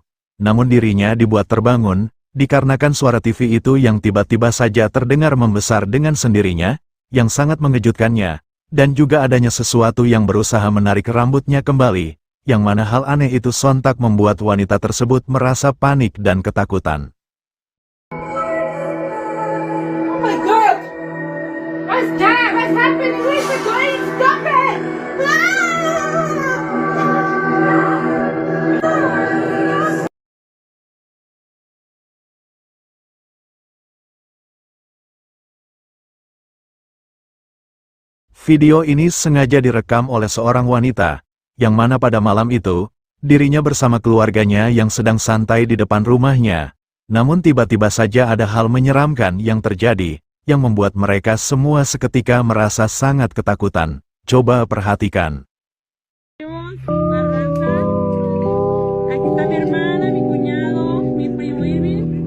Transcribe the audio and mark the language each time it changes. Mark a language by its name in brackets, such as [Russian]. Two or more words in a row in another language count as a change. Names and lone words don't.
[Indonesian] Namun dirinya dibuat terbangun, dikarenakan suara TV itu yang tiba-tiba saja terdengar membesar dengan sendirinya, yang sangat mengejutkannya, dan juga adanya sesuatu yang berusaha menarik rambutnya kembali, yang mana hal aneh itu sontak membuat wanita tersebut merasa panik dan ketakutan. [English] Oh my God! What's that? What's happening? Where's the going? Stop it! [Indonesian] Video ini sengaja direkam oleh seorang wanita, yang mana pada malam itu, dirinya bersama keluarganya yang sedang santai di depan rumahnya. Namun tiba-tiba saja ada hal menyeramkan yang terjadi, yang membuat mereka semua seketika merasa sangat ketakutan. Coba perhatikan. [Spanish] Aquí está mi hermana, mi cuñado, mi primo Irving.